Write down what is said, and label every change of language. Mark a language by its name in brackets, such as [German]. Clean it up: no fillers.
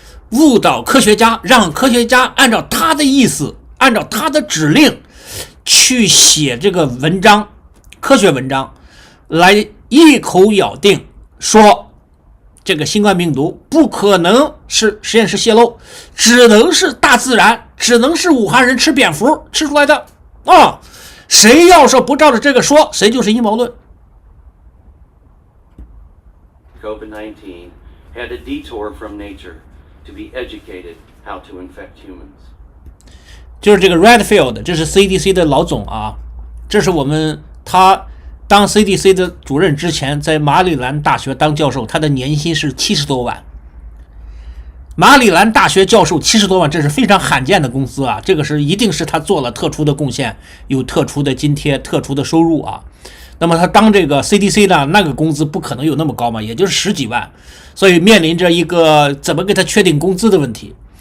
[Chinese] 误导科学家，让科学家按照他的意思、按照他的指令去写这个文章、科学文章，来一口咬定说这个新冠病毒不可能是实验室泄露，只能是大自然，只能是武汉人吃蝙蝠吃出来的谁要说不照着这个说，谁就是阴谋论。 [English] COVID-19 had a detour from nature to be educated how to infect humans. [Chinese] 就是这个 Redfield， 这是 CDC 的老总这是他当 CDC 的主任之前在马里兰大学当教授，他的年薪是70多万。马里兰大学教授70多万，这是非常罕见的工资这个一定是他做了特殊的贡献，有特殊的津贴、特殊的收入那么他当这个 CDC 呢，那个工资不可能有那么高嘛，也就是10几万，所以面临着一个怎么给他确定工资的问题。